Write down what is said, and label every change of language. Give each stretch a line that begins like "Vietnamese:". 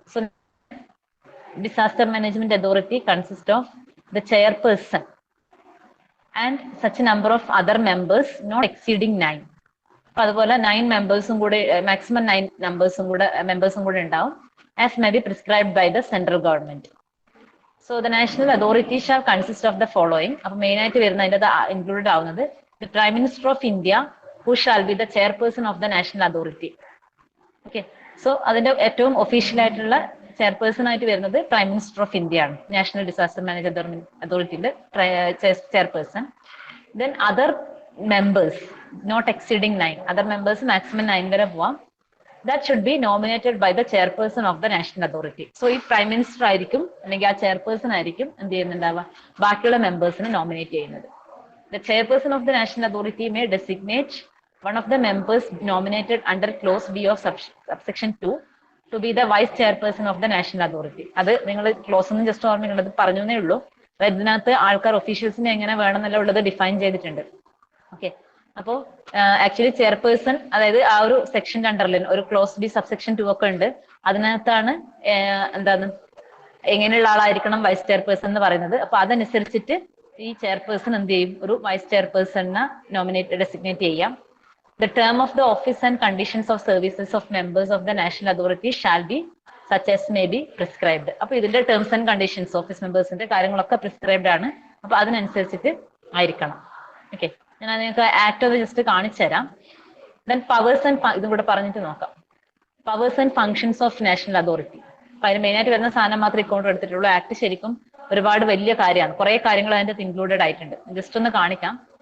English: So disaster management authority consist of the chairperson and such number of other members not exceeding 9.
Malayalam: അപ്പൊ അതുപോലെ 9 മെമ്പേഴ്സും കൂടെ, maximum 9 മെമ്പേഴ്സും കൂടെ ഉണ്ടാവും,
English: As may be prescribed by the central government. So the national authority shall consist of the following.
Malayalam: അപ്പൊ main ആയിട്ട് വരുന്ന അതിന്റെ included ആവുന്നത്
English: the Prime Minister of India, who shall be the chairperson of the national authority.
Malayalam: Okay, so അതിന്റെ ഏറ്റവും official ആയിട്ടുള്ള chairperson ആയിട്ട് വരുന്നത് പ്രൈം മിനിസ്റ്റർ ഓഫ് ഇന്ത്യ ആണ്, നാഷണൽ ഡിസാസ്റ്റർ മാനേജ്മെന്റ് അതോറിറ്റിയുടെ chairperson.
English: then other members not exceeding 9, other members maximum 9
Malayalam: വരെ പോവാം.
English: That should be nominated by the chairperson of the national authority.
Malayalam: So ഈ പ്രൈം മിനിസ്റ്റർ ആയിരിക്കും അല്ലെങ്കിൽ ആ ചെയർപേഴ്സൺ ആയിരിക്കും എന്ത് ചെയ്യുന്നുണ്ടാവുക, ബാക്കിയുള്ള മെമ്പേഴ്സിനെ നോമിനേറ്റ് ചെയ്യുന്നത്.
English: The chairperson of the national authority may designate one of the members nominated under clause B of subsection 2 to be the vice chairperson of the national authority.
Malayalam: അത് നിങ്ങൾ close ഒന്നും ജസ്റ്റ് ഓർമ്മയുള്ളത് പറഞ്ഞേ ഉള്ളൂ. ഇതിനകത്ത് ആൾക്കാർ ഒഫീഷ്യൽസിനെ എങ്ങനെ വേണമെന്നല്ല ഉള്ളത് ഡിഫൈൻ ചെയ്തിട്ടുണ്ട്. ഓക്കെ, അപ്പോ ആക്ച്വലി ചെയർപേഴ്സൺ, അതായത് ആ ഒരു സെക്ഷന്റെ അണ്ടറിൽ ഒരു ക്ലോസ് ബി സബ്സെക്ഷൻ 2 ഒക്കെ ഉണ്ട്. അതിനകത്താണ് എന്താണ് എങ്ങനെയുള്ള ആളായിരിക്കണം വൈസ് ചെയർപേഴ്സൺ എന്ന് പറയുന്നത്. അപ്പൊ അതനുസരിച്ചിട്ട് ഈ ചെയർപേഴ്സൺ എന്ത് ചെയ്യും, ഒരു വൈസ് ചെയർപേഴ്സണിനെ ഡെസിഗ്നേറ്റ് ചെയ്യാം.
English: The term of the office and conditions of services of members of the national authority shall be such as may be prescribed.
Malayalam: അപ്പൊ ഇതിന്റെ ടേംസ് ആൻഡ് കണ്ടീഷൻസ് ഓഫീസ് മെമ്പേഴ്സിന്റെ കാര്യങ്ങളൊക്കെ പ്രിസ്ക്രൈബ്ഡ് ആണ്. അപ്പൊ അതിനനുസരിച്ചിട്ട് ആയിരിക്കണം. ഓക്കെ, ഞാൻ നിങ്ങൾക്ക് ആക്ട് അത് ജസ്റ്റ് കാണിച്ചു തരാം.
English: then powers and
Malayalam: ഇതും കൂടെ പറഞ്ഞിട്ട് നോക്കാം.
English: Powers and functions of national authority.
Malayalam: അപ്പൊ അതിന് മെയിൻ ആയിട്ട് വരുന്ന സാധനം മാത്രമേ ഇക്കൗണ്ട് എടുത്തിട്ടുള്ളൂ. ആക്ട് ശരിക്കും ഒരുപാട് വലിയ കാര്യമാണ്, കുറെ കാര്യങ്ങൾ അതിന്റെ ഇൻക്ലൂഡഡ് ആയിട്ടുണ്ട്. ജസ്റ്റ് ഒന്ന് കാണിക്കാം.